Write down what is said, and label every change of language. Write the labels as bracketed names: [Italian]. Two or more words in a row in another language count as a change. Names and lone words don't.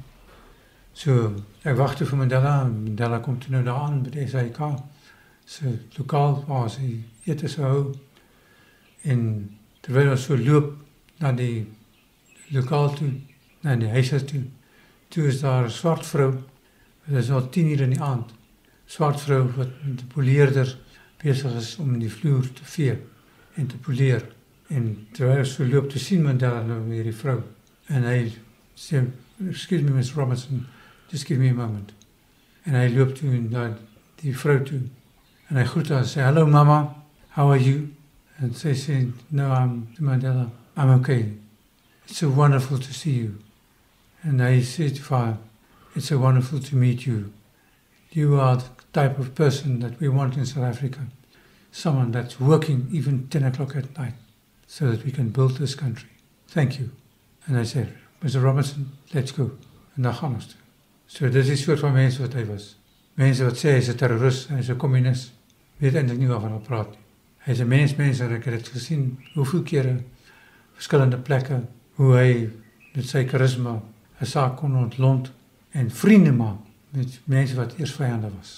[Afrikaans] So ek wag toe vir Mandela kom toe nou daar aan by die SAIK se lokaal waar sy ete sou hou en terwyl ons so loop na die lokaal toe, na die huiser toe is daar 'n swart vrou, dit is al 10 uur in die aand, swart vrou wat met 'n poleerder besig is om die vloer te vee en te poleer. En terwyl ons so loop te sien Mandela nou hierdie vrou en hy sê, [English] "Excuse me, Miss Robinson, just give me a moment." [Afrikaans] En hy loop toe na die vrou toe en hy groet haar en sê, [English] "Hello mama, how are you?" [Afrikaans] En sy sê, [English] "No, Mandela, I'm okay. It's so wonderful to see you." And I said to her, "It's so wonderful to meet you. You are the type of person that we want in South Africa. Someone that's working even 10 o'clock at night so that we can build this country. Thank you." And I said, "Mr. Robinson, let's go." [Afrikaans] En dan gaan ons toe. So dit is die soort van mense wat hy was. Mense wat sê hy is 'n terrorist, hy is 'n communist, weet eintlik nie waarvan hy praat nie. Hy is 'n mens en ek het dit gesien hoeveel kere, verskillende plekke, hoe hy met sy charisma 'n saak kon ontlont en vriende maak met mense wat eers vyande was.